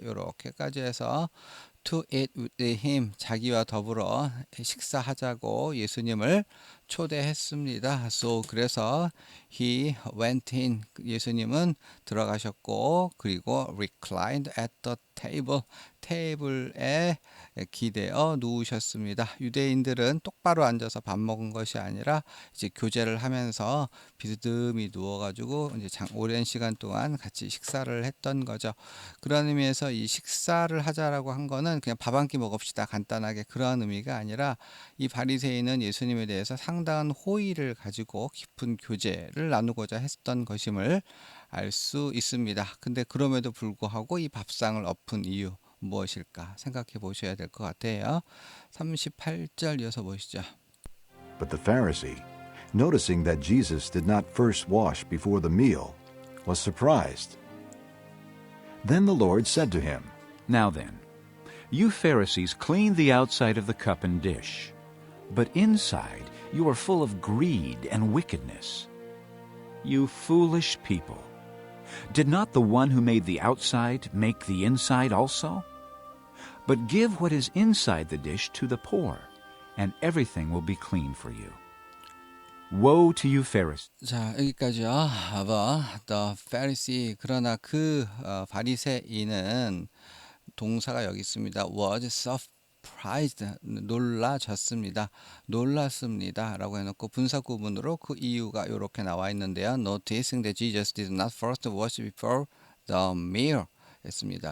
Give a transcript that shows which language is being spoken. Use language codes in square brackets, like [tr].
[ko] 요렇게까지 해서 [en] to eat with him [ko] 자기와 더불어 식사하자고 예수님을 초대했습니다. [en] So [ko] 그래서 [en] he went in [ko] 예수님은 들어가셨고 그리고 [en] reclined at the table [ko] 테이블에 기대어 누우셨습니다. 유대인들은 똑바로 앉아서 밥 먹은 것이 아니라 이제 교제를 하면서 비스듬히 누워가지고 이제 오랜 시간 동안 같이 식사를 했던 거죠. 그런 의미에서 이 식사를 하자라고 한 거는 그냥 밥 한 끼 먹읍시다 간단하게 그런 의미가 아니라 이 바리새인은 예수님에 대해서 상당한 호의를 가지고 깊은 교제를 나누고자 했던 것임을 알 수 있습니다. 근데 그럼에도 불구하고 이 밥상을 엎은 이유 무엇일까 생각해 보셔야 될 것 같아요. 38절 이어서 보시죠. [en] But the Pharisee, noticing that Jesus did not first wash before the meal, was surprised. Then the Lord said to him, Now then, you Pharisees clean the outside of the cup and dish, but inside you are full of greed and wickedness. You foolish people, did not the one who made the outside make the inside also? But give what is inside the dish to the poor, and everything will be clean for you. Woe to you Pharisees! [ko] 자, 여기까지요. [en] The Pharisee [ko] 그러나 그 바리새인은 동사가 여기 있습니다. [en] was surprised [ko] 놀라졌습니다. 놀랐습니다. 라고 해놓고 분사 구문으로 그 이유가 이렇게 나와 있는데요. [en] Noticing that Jesus did not first wash before the meal [ko] 했습니다.